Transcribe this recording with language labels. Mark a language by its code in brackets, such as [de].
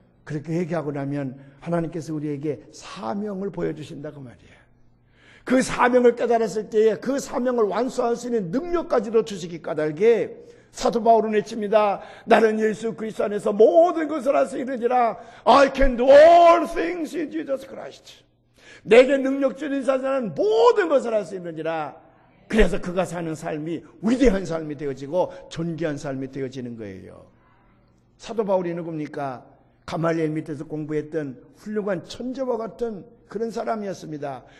[ko] 그렇게 회개하고 나면 하나님께서 우리에게 사명을 보여주신다고 말이에요. 그 사명을 깨달았을 때에 그 사명을 완수할 수 있는 능력까지도 주시기 까닭에 사도 바울은 외칩니다. 나는 예수 그리스도 안에서 모든 것을 할 수 있느니라. [en] I can do all things in Jesus Christ. [ko] 내게 능력 주는 자는 모든 것을 할 수 있느니라. 그래서 그가 사는 삶이 위대한 삶이 되어지고 존귀한 삶이 되어지는 거예요. 사도 바울이 누굽니까? 가말리엘 밑에서 공부했던 훌륭한 천재와 같은 그런 사람이었습니다.